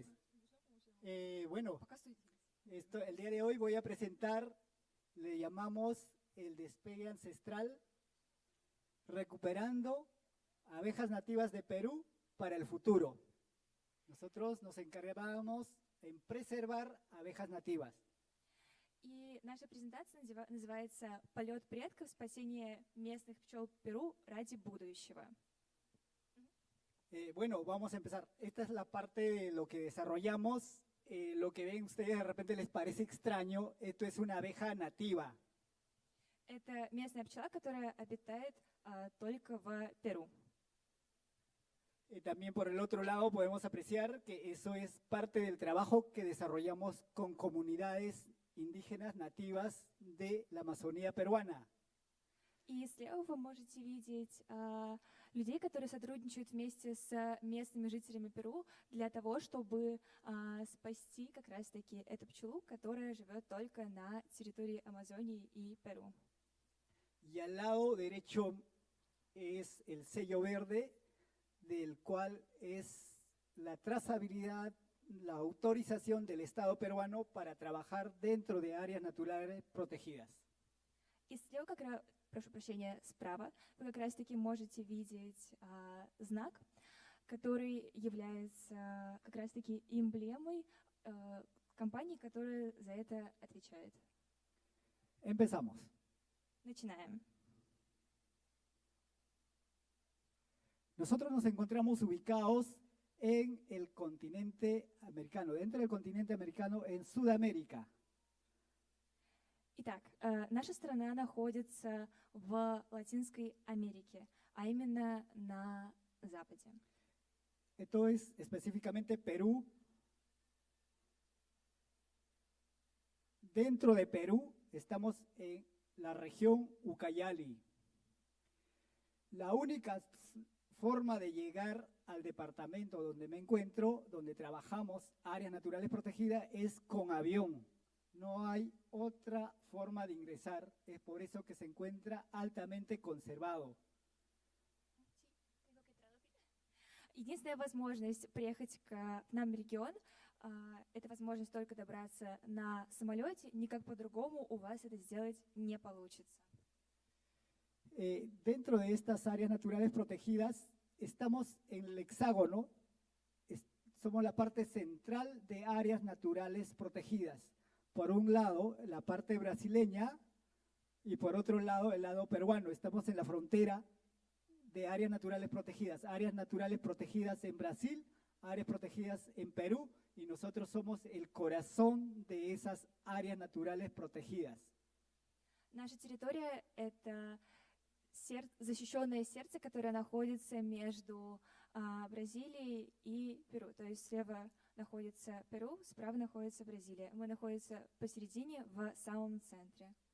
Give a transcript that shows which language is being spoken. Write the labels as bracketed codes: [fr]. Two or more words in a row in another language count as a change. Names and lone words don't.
[es] Bueno, el día de hoy voy a presentar, le llamamos el despegue ancestral, recuperando abejas nativas de Perú para el futuro. Nosotros nos encargábamos en preservar abejas nativas. [ru] И наша презентация называется «Полет предков. Спасение местных пчел Перу ради будущего». [es] Bueno, vamos a empezar. Esta es la parte de lo que desarrollamos. Lo que ven ustedes de repente les parece extraño. Esto es una abeja nativa. [ru] Это местная пчела, которая обитает только в Перу. [es] También por el otro lado podemos apreciar que eso es parte del trabajo que desarrollamos con comunidades indígenas nativas de la Amazonía peruana. [ru] И слева вы можете видеть людей, которые сотрудничают вместе с местными жителями Перу для того, чтобы спасти как раз-таки эту пчелу, которая живет только на территории Амазонии и Перу. [es] Y al lado derecho es el sello verde, del cual es la trazabilidad, la autorización del Estado peruano para trabajar dentro de áreas naturales protegidas. [ru] И слева, прошу прощения, справа, вы как раз-таки можете видеть знак, который является как раз-таки эмблемой компании, которая за это отвечает. [es] Empezamos. [ru] Начинаем. [es] Nosotros nos encontramos ubicados en el continente americano, dentro del continente americano, en Sudamérica. [ru] Итак, наша страна находится в Латинской Америке, а именно на западе. [es] Esto es específicamente Perú. Dentro de Perú estamos en la región Ucayali. La única forma de llegar al departamento donde me encuentro, donde trabajamos áreas naturales protegidas, es con avión. No hay otra forma de ingresar, es por eso que se encuentra altamente conservado. [ru] Единственная возможность приехать к нам в регион, это возможность только добраться на самолете, никак по-другому у вас это сделать не получится. [es] Dentro de estas áreas naturales protegidas, estamos en el hexágono, somos la parte central de áreas naturales protegidas. Por un lado, la parte brasileña y por otro lado, el lado peruano. Estamos en la frontera de áreas naturales protegidas en Brasil, áreas protegidas en Perú, y nosotros somos el corazón de esas áreas naturales protegidas. [ru] Наша территория – это защищенное сердце, которое находится между Бразилией и Перу. То есть слева находится Перу, справа находится Бразилия. Мы находимся посередине, в самом центре.